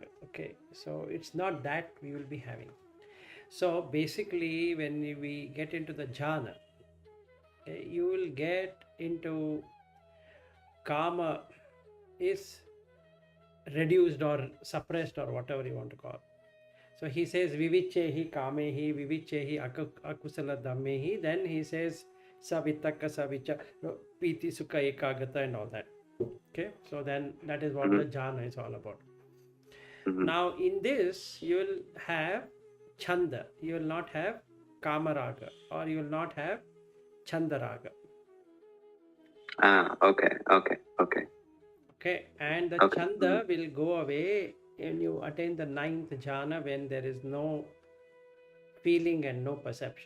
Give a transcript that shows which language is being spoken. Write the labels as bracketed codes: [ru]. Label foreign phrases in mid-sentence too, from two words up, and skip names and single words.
[en] Okay, so it's not that we will be having. So basically, when we get into the jhana, you will get into kama is reduced or suppressed or whatever you want to call. So he says [pi] vivichehi kamehi vivichehi akusala dhammehi. [en] Then he says [pi] savitaka savicha piti sukha ekagata [en] and all that. Okay, so then that is what the jhana is all about. Now in this you will have chanda, you will not have kamaraga, or you will not have chandaraga. Okay, and the chanda will go away when you attain the 9th jhana, when there is no feeling and no perception.